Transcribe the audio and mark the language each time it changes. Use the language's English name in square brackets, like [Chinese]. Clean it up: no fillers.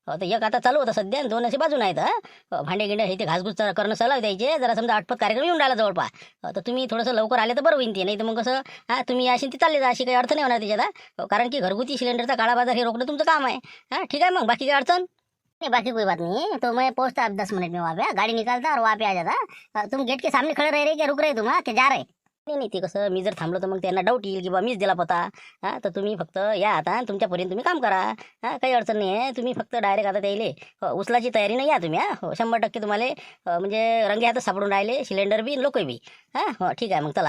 [Marathi] हो तर एक आता चालू होतं सध्या, आणि 2 असे बाजून आहेत. भांडे गिंडे हे ते घासघूस करणं चालू द्यायचे. जरा समजा आटपत कार्यक्रम येऊन राहिला जवळपास. तर तुम्ही थोडंसं लवकर आले तर बरं होईल. ते नाही तर मग कसं तुम्ही अशी ती चालले जा, अशी काही अर्थ नाही होणार त्याच्यात. कारण की घरगुती सिलेंडरचा काळा बाजार हे रोखणं तुमचं काम आहे. ठीक आहे मग बाकी काय अडचण नहीं, [Hindi] बाकी कोई बात नहीं। तो मैं पहुंचता अब 10 मिनट में वहाँ पे, गाड़ी निकालता और वहाँ पे आ जाता। तुम गेट के सामने खड़े रह रहे क्या रुक रहे तुम, क्या जा रहे? [Marathi] नाही नाही, ते कसं मी जर थांबलो तर मग त्यांना डाऊट येईल की बा मीच दिला पता. तर तुम्ही फक्त या आता, तुमच्यापर्यंत तुम्ही काम करा. काही अडचण नाही आहे. तुम्ही फक्त डायरेक्ट आता त्याइले उचलाची तयारी नाही या तुम्ही. हो 100% तुम्हाला म्हणजे रंगे हातच सापडून राहिले सिलेंडर बी लोक बी. हो ठीक आहे मग चला.